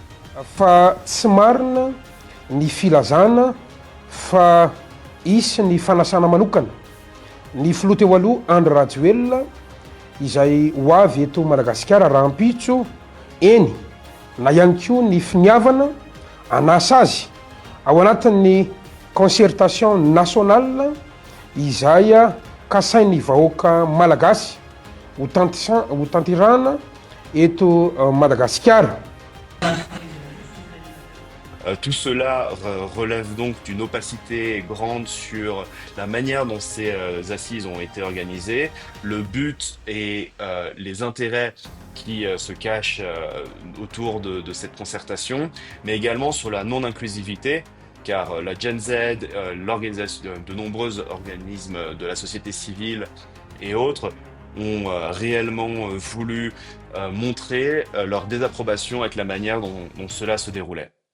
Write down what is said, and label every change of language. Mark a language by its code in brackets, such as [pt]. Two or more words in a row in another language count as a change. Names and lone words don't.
[mg] Fa tsy marina ny filazana fa isy ny fanasana manokana ny filoha teo aloha Andry Rajoelina izay ho avy eto Madagasikara raha ampitso eny na ihany koa ny finiavana anasa azy ao anatin'ny [fr] concertation nationale [mg] izay kasain'ny vahoaka malagasy ho tanterahana eto Madagasikara. [fr] Tout cela relève donc d'une opacité grande sur la manière dont ces assises ont été organisées, le but et les intérêts qui se cachent autour de cette concertation, mais également sur la non-inclusivité, car la Gen Z, l'organisation de nombreux organismes de la société civile et autres ont réellement voulu montrer leur désapprobation avec la manière dont cela se déroulait.